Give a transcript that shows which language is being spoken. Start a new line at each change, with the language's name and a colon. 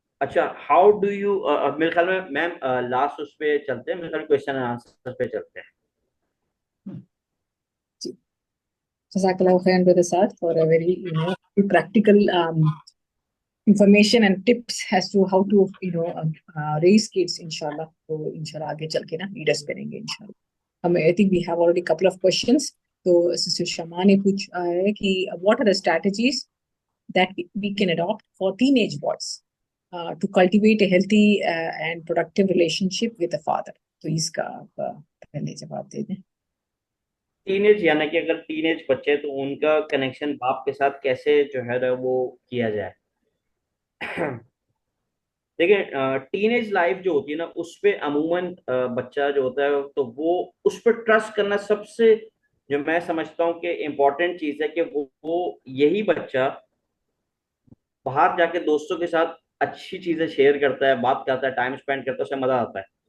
Hindi: अच्छा,
English: how do you,
Hindi: मेरे ख्याल में मैम लास्ट उस पे चलते हैं, मेरे ख्याल क्वेश्चन एंड आंसर पे चलते हैं।
English: जी, Jazakallah khairan, Brother Saad, for a very, practical information and tips as to how to, raise kids, inshallah.
Hindi: तो inshallah आगे चल के ना leaders बनेंगे inshallah.
English: I think we have already a couple of questions.
Hindi: तो Sister Shama ने पूछा है कि
English: what are the strategies that we can adopt for teenage boys to cultivate a healthy and productive relationship with the father?
Hindi: तो इसका आप पहले जवाब दे दें. टीनेज, यानी कि अगर टीनेज बच्चे, तो उनका कनेक्शन बाप के साथ कैसे जो है ना वो किया जाए। देखिए, टीनेज लाइफ जो होती है ना, उस पे अमूमन बच्चा जो होता है तो वो उस पर ट्रस्ट करना सबसे, जो मैं समझता हूँ कि इम्पोर्टेंट चीज है, कि वो यही बच्चा बाहर जाके दोस्तों के साथ अच्छी चीजें शेयर करता है, बात करता है, टाइम स्पेंड करता है, उसे मजा आता है।